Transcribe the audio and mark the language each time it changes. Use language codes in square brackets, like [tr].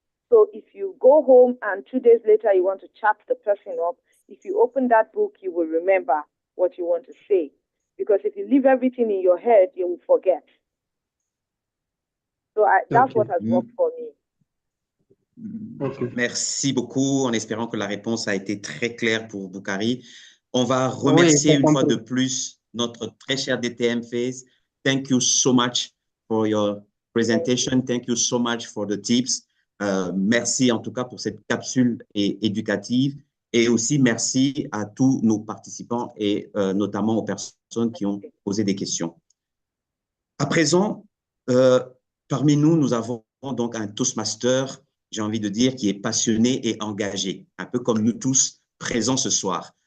[en] So if you go home and 2 days later you want to chat the person up, if you open that book, you will remember what you want to say. Because if you leave everything in your head, you will forget. So that's what has worked for me. Okay. [fr] Merci beaucoup, en espérant que la réponse a été très claire pour Boukari. On va remercier une fois de plus notre très cher DTM Face. [en] Thank you so much for your presentation. Thank you so much for the tips. [fr] Merci en tout cas pour cette capsule éducative. Et aussi merci à tous nos participants et notamment aux personnes qui ont posé des questions. À présent, parmi nous, nous avons donc un Toastmaster, j'ai envie de dire, qui est passionné et engagé, un peu comme nous tous présents ce soir.